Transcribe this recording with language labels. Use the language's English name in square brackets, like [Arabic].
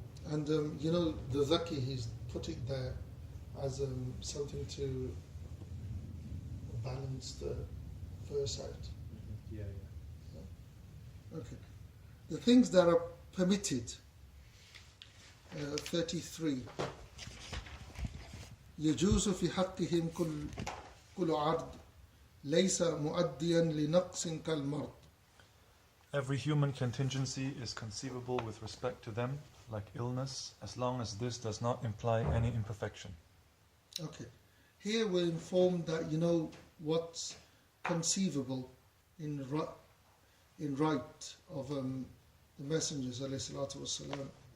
[English] And, the Zaki, he's put it there as something to balance the verse out. Yeah. Okay. The things that are permitted, 33. [Arabic] يجوز في حقهم كل عرض ليس مؤديا لنقص كالمرض. [English] Every human contingency is conceivable with respect to them, like illness, as long as this does not imply any imperfection. Okay. Here we're informed that, you know, what's conceivable in right of the messengers, alayhi salatu wasalam.